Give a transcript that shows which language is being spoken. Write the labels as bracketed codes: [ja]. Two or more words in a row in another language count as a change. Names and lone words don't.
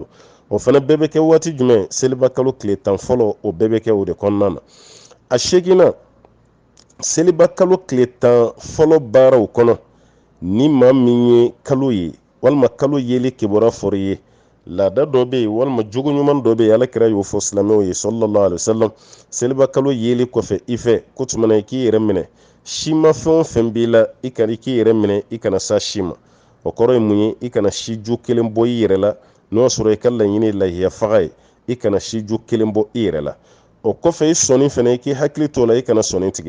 [bm] O fana bɛɛ bɛ kɛ waati jumɛn seliba kalo tile 10 fɔlɔ o bɛɛ bɛ kɛ o de kɔnɔna na. A 8nan seliba kalo tile 10 fɔlɔ baaraw kɔnɔ ni maa min ye kalo ye walima kalo yeli kibaruya fɔra i ye, laada dɔ bɛ yen walima jogo ɲuman dɔ bɛ yen alakira y'o fɔ silamɛw ye [ar] صلى الله عليه وسلم. [bm] Seliba kalo yeli kɔfɛ i fɛ ko tumana i k'i yɛrɛ minɛ, si ma fɛn o fɛn b'i la i k'i yɛrɛ minɛ, i kana sa si ma. O kɔrɔ ye mun ye? I kana si jo kelen bɔ i yɛrɛ la n'o y'a sɔrɔ i ka laɲini ye lahiya faga ye, i kana si jo kelen bɔ i yɛrɛ la. O kɔfɛ i sɔnni fana i k'i hakili to la, i kana sɔnni tigɛ.